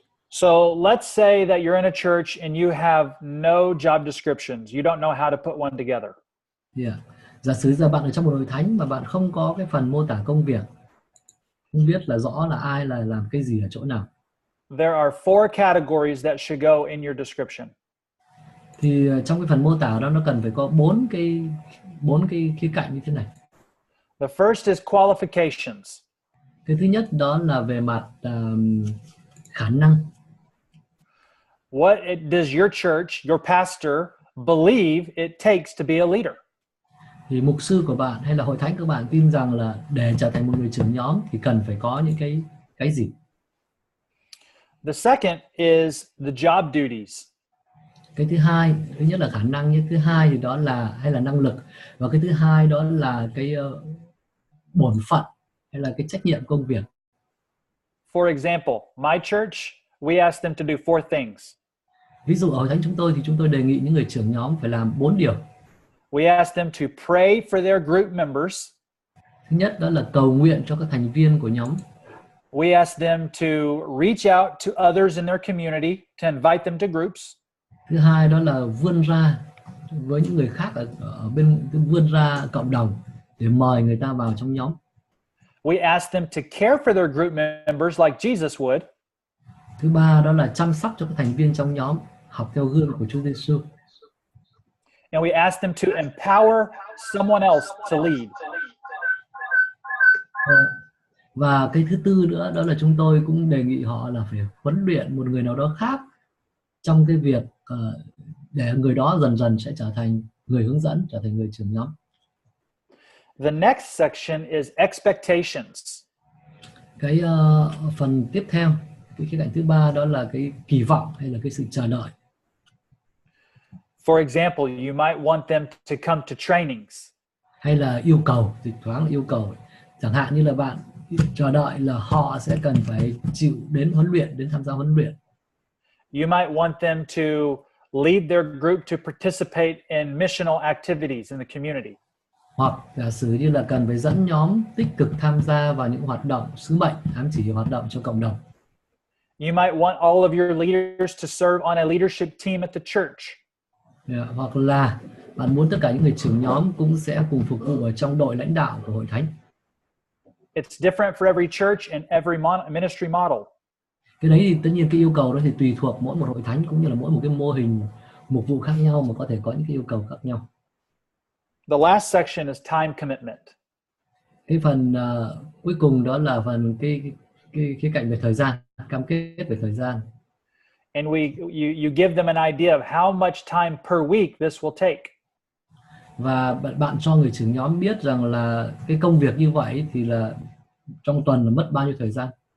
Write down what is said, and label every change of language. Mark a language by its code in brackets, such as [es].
[en] So let's say that you're in a church and you have no job descriptions. You don't know how to put one together. Yeah. [vi] Giả sử giờ bạn ở trong một hội thánh mà bạn không có cái phần mô tả công việc, không biết là rõ là ai là làm cái gì ở chỗ nào. [en] There are 4 categories that should go in your description. [vi] Thì trong cái phần mô tả đó nó cần phải có bốn cái khía cạnh như thế này. [en] The first is qualifications. [vi] Cái thứ nhất đó là về mặt khả năng. [en] Does your church, your pastor, believe it takes to be a leader? [vi] Thì mục sư của bạn hay là hội thánh của bạn tin rằng là để trở thành một người trưởng nhóm thì cần phải có những cái gì? [en] The second is the job duties. [vi] Cái thứ hai, thứ nhất là khả năng nhé, thứ hai thì đó là hay là năng lực, và cái thứ hai đó là cái bổn phận hay là cái trách nhiệm công việc. [en] For example, my church, we ask them to do 4 things. [vi] Ví dụ ở hội thánh chúng tôi thì chúng tôi đề nghị những người trưởng nhóm phải làm 4 điều. [en] We ask them to pray for their group members. [vi] Thứ nhất đó là cầu nguyện cho các thành viên của nhóm. [en] We ask them to reach out to others in their community to invite them to groups. [vi] Thứ hai đó là vươn ra với những người khác ở bên, vươn ra cộng đồng để mời người ta vào trong nhóm. [en] We ask them to care for their group members like Jesus would. [vi] Thứ ba đó là chăm sóc cho các thành viên trong nhóm, học theo gương của Chúa Giêsu. [en] And we ask them to empower someone else to lead. [vi] Và cái thứ tư nữa đó là chúng tôi cũng đề nghị họ là phải huấn luyện một người nào đó khác trong cái việc để người đó dần dần sẽ trở thành người hướng dẫn, trở thành người trưởng nhóm. [en] The next section is expectations. [vi] Cái phần tiếp theo, cái khía cạnh thứ ba đó là cái kỳ vọng hay là cái sự chờ đợi. [en] For example, you might want them to come to trainings. [vi] Hay là yêu cầu, dịch thoáng là yêu cầu. Chẳng hạn như là bạn chờ đợi là họ sẽ cần phải chịu đến huấn luyện, đến tham gia huấn luyện. [en] You might want them to lead their group to participate in missional activities in the community. [vi] Hoặc giả sử như là cần phải dẫn nhóm tích cực tham gia vào những hoạt động sứ mệnh, ám chỉ hoạt động cho cộng đồng. [en] You might want all of your leaders to serve on a leadership team at the church. [vi] Hoặc là bạn muốn tất cả những người trưởng nhóm cũng sẽ cùng phục vụ ở trong đội lãnh đạo của hội thánh. [en] It's different for every church and every ministry model. [vi] Cái đấy thì tất nhiên cái yêu cầu đó thì tùy thuộc mỗi một hội thánh cũng như là mỗi một cái mô hình mục vụ khác nhau mà có thể có những cái yêu cầu khác nhau. [en] The last section is time commitment. [vi] Cái phần cuối cùng đó là phần cái khía cạnh về thời gian, cam kết về thời gian. [en] And you give them an idea of how much time per week this will take. [vi] Và bạn cho người trưởng nhóm biết rằng là cái công việc như vậy thì là trong tuần là mất bao nhiêu thời gian.